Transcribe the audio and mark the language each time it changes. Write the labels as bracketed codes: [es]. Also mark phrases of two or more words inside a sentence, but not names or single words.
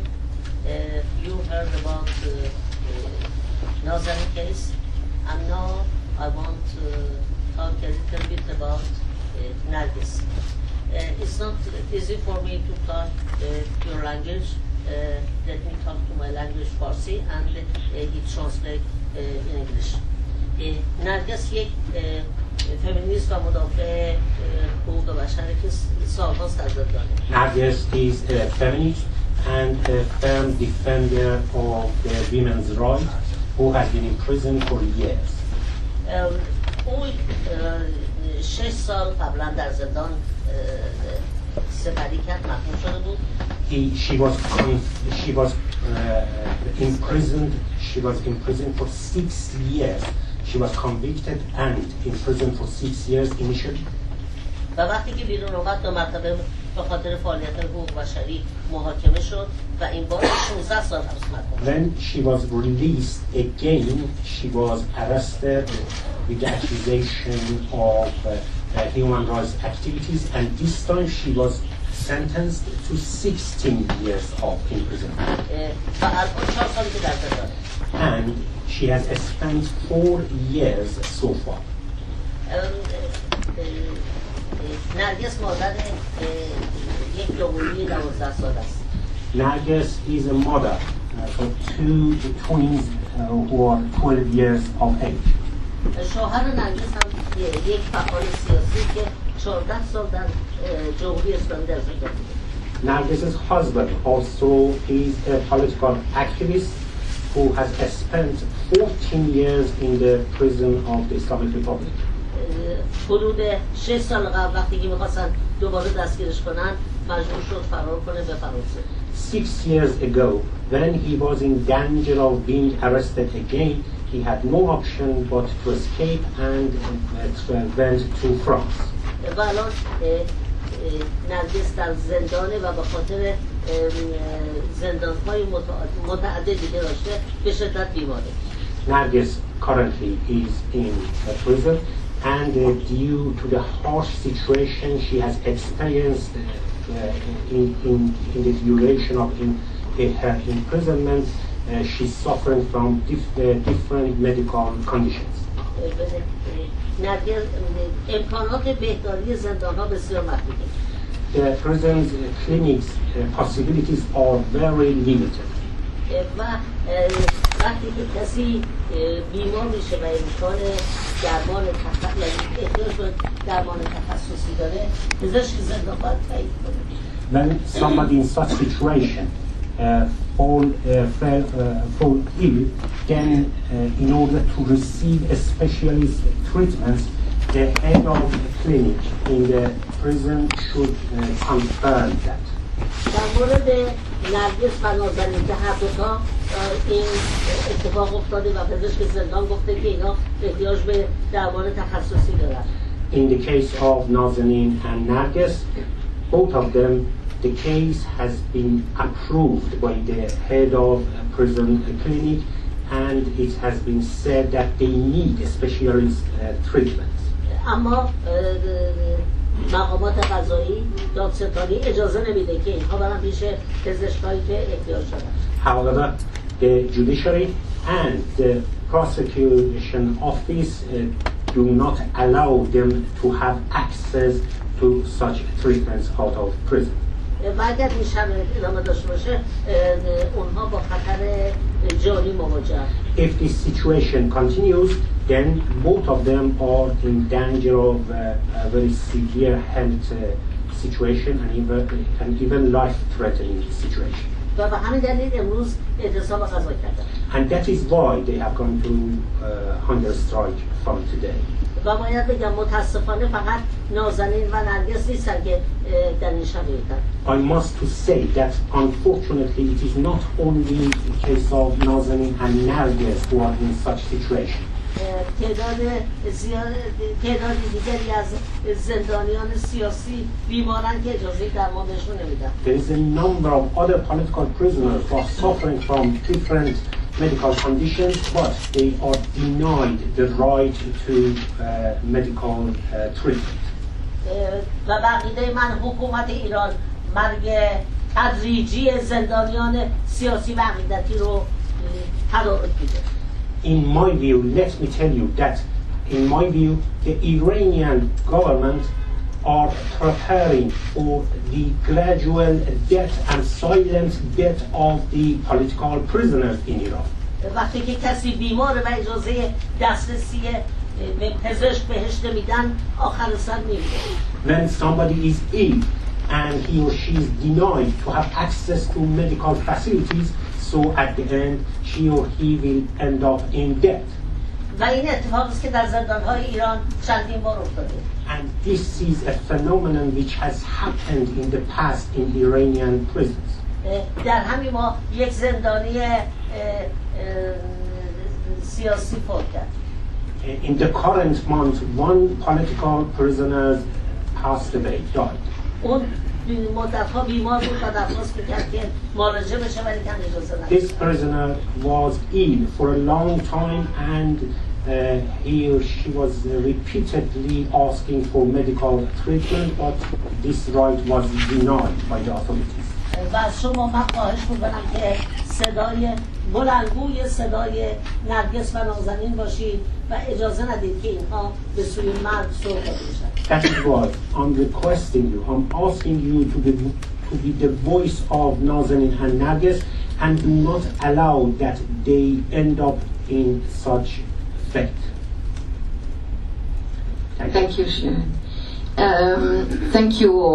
[en] You heard about the Nazanin case, and now I want to talk a little bit about Narges. It's not easy for me to talk your language. Let me talk to my language Farsi and he translate in English. [fa] نرگس یک فمینیست و مدافع حقوق بشره که سالها سرزندانه. [en] Narges is a feminist and a firm defender of the women's rights who has been in prison for years. [fa] او 6 سال قبلا در زندان سپری کرد، محکوم شده بود. [en] She was imprisoned for 6 years. She was convicted and imprisoned for 6 years initially. [fa] و وقتی که بیرون اومد 2 مرتبه به خاطر فعالیت حقوق بشری محاکمه شد و این بار 16 سال حبس محکوم شد. [en] When she was released again, she was arrested with the accusation of human rights activities, and this time she was sentenced to 16 years of imprisonment. [fa] و الان 4 سالی که در زندانه. [en] And she has spent 4 years so far. [fa] نرگس مادر یک دوقلوی 12 سال است. [en] Narges is a mother for 2 twins who are 12 years of age. [fa] شوهر نرگس هم یک فعال سیاسی که 14 سال در جمهوری اسلامی در زندان بوده. [en] Narges's husband also is a political activist who has spent 14 years in the prison of the Islamic Republic. [fa] حدود 6 سال قبل وقتی که می‌خواستن دوباره دستگیرش کنن مجبور شد فرار کنه به فرانسه. [en] 6 years ago, when he was in danger of being arrested again, he had no option but to escape and went to France. [fa] و الان نرگس در زندانه و به خاطر زندان‌های متعددی که داشته به شدت بیماره. [en] Narges currently is in a prison and due to the harsh situation she has experienced in the duration of her imprisonment, she's suffering from different medical conditions. The prison's clinics possibilities are very limited. [fa] وقتی که کسی بیمار میشه و امکان درمان درمان تخصصی داره پزشک زندان باید تایید کنه. [en] When somebody in such situation fall ill, then in order to receive a specialist treatment, the head of the clinic in the prison should confirm that. [fa] در مورد نرگس و نازنین که هر دوتا این اتفاق افتاده و پزشک زندان گفته که اینا احتیاج به درمان تخصصی دارن. [en] In the case of Nazanin and Narges, both of them, the case has been approved by the head of a prison clinic, and it has been said that they need a specialist treatment. [fa] اما مقامات قضایی دادستانی اجازه نمیده که اینها برن پیش پزشکایی که احتیاج دارن. [en] However, the judiciary and the prosecution office do not allow them to have access to such treatments out of prison. [fa] و اگر این شرایط ادامه داشته باشه اونها با خطر جانی مواجهن. [en] If this situation continues, then both of them are in danger of a very severe health situation and even life-threatening situation. [fa] و به همین دلیل امروز اعتصاب غذا کردن. [en] And that is why they have gone to hunger strike from today. [fa] و باید بگم متاسفانه فقط نازنین و نرگس نیستن که در این شرایطن. [en] I must to say that unfortunately it is not only the case of Nazanin and Narges who are in such situation. [fa] تعدادی دیگری از زندانیان سیاسی بیمارن که اجازه درمان بهشون نمیدن. [en] There is a number of other political prisoners who are suffering from different medical conditions, but they are denied the right to medical treatment. [fa] و بقیده من حکومت ایران مرگ تدریجی زندانیان سیاسی و عقیدتی رو تدارک میده. [en] In my view, let me tell you that in my view, the Iranian government are preparing for the gradual death and silent death of the political prisoners in Iran. [fa] وقتی که کسی بیماره و اجازه دسترسی به پزشک بهش نمیدن آخر سر میمیره. [en] When somebody is ill and he or she is denied to have access to medical facilities, so at the end she or he will end up in death. [fa] و این اتفاقی است که در زندان‌های ایران چندین بار افتاده. [en] And this is a phenomenon which has happened in the past in Iranian prisons. [fa] در همین ماه یک زندانی سیاسی فوت کرد. [en] In the current month, one political prisoner passed away, died. [fa] اون مدت‌ها بیمار بود و درخواست می‌کرد که مراجعه بشه ولی کم اجازه نداد. [en] This prisoner was ill for a long time and he or she was repeatedly asking for medical treatment, but this right was denied by the authorities. [fa] و از شما من خواهش می‌کنم که صدای بلندگوی صدای نرگس و نازنین باشید و اجازه ندید که اینها به سوی مرگ سوق بشن. [en] That is why I'm requesting you, I'm asking you to be the voice of Nazanin and Narges and do not allow that they end up in such fate. Thank you, Sharon. Thank you all.